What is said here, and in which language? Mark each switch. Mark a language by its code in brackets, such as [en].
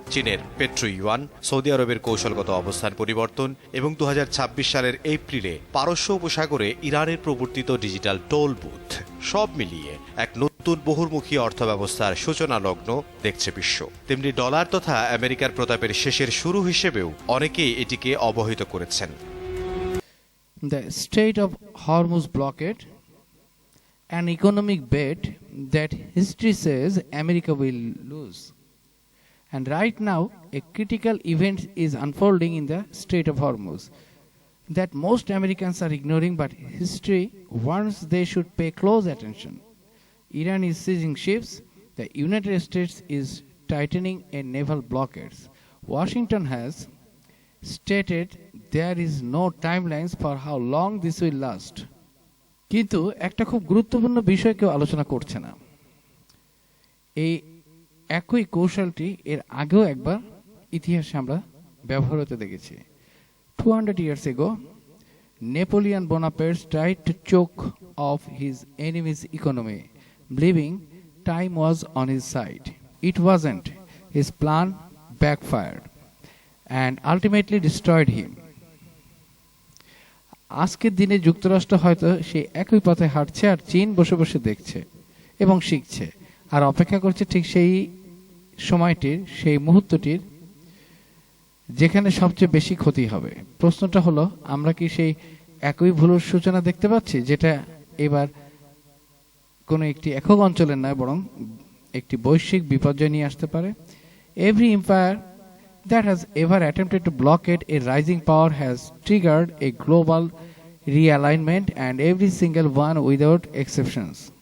[bn] চীনের petro yuan, Saudi আরবের কৌশলগত অবস্থান পরিবর্তন এবং 2026 সালের এপ্রিলে পারস্য উপসাগরে ইরানের প্রবর্তিত ডিজিটাল টোল বুথ, সব মিলিয়ে এক নতুন বহুমুখী অর্থব্যবস্থার সূচনা লগ্ন দেখছে বিশ্ব। তেমনি ডলার তথা আমেরিকার প্রতাপের শেষের শুরু হিসেবেও অনেকেই এটিকে অবহিত করেছেন। [en] The Strait of Hormuz blockade, an economic bet that history says America will lose. And right now, a critical event is unfolding in the Strait of Hormuz that most Americans are ignoring, but history warns they should pay close attention. Iran is seizing ships. The United States is tightening a naval blockades. Washington has stated there is no timelines for how long this will last. [bn] কিন্তু একটা খুব গুরুত্বপূর্ণ বিষয় কেউ আলোচনা করছে না। এই একই কৌশলটি এর আগেও একবার ইতিহাসে আমরা ব্যবহার হতে দেখেছি। [en] 200 years ago, Napoleon Bonaparte tried to choke off his enemy's economy, believing time was on his side. It wasn't. His plan backfired and ultimately destroyed him. [bn] আজকের দিনে যুক্তরাষ্ট্র হয়তো সেই একই পথে হাঁটছে, আর চীন বসে বসে দেখছে এবং শিখছে, আর অপেক্ষা করছে ঠিক সেই সময়টির, সেই মুহূর্তটির যেখানে সবচেয়ে বেশি ক্ষতি হবে। প্রশ্নটা হলো, আমরা কি সেই একই ভুলের সূচনা দেখতে পাচ্ছি, যেটা এবার কোনো একটি একক অঞ্চলের নয়, বরং একটি বৈশ্বিক বিপর্যয় নিয়ে আসতে পারে? [en] Every empire that has ever attempted to blockade a rising power has triggered a global realignment, and every single one without exceptions.